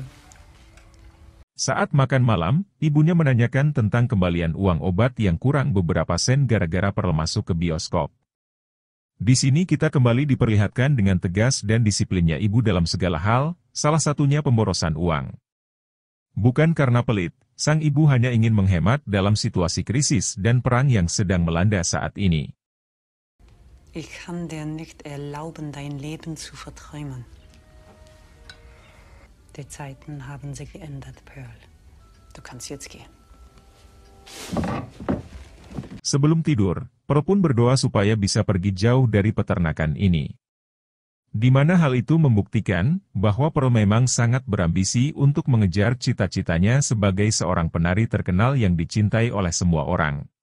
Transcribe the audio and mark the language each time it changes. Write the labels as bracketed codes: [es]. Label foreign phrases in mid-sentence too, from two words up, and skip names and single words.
[id] Saat makan malam, ibunya menanyakan tentang kembalian uang obat yang kurang beberapa sen gara-gara Pearl masuk ke bioskop. Di sini kita kembali diperlihatkan dengan tegas dan disiplinnya ibu dalam segala hal, salah satunya pemborosan uang. Bukan karena pelit, sang ibu hanya ingin menghemat dalam situasi krisis dan perang yang sedang melanda saat ini. [de] Ich kann dir nicht erlauben, dein Leben zu verträumen. Die Zeiten haben sich geändert, Pearl. Du kannst jetzt gehen. [id] Sebelum tidur, Pearl pun berdoa supaya bisa pergi jauh dari peternakan ini. Di mana hal itu membuktikan bahwa Pearl memang sangat berambisi untuk mengejar cita-citanya sebagai seorang penari terkenal yang dicintai oleh semua orang.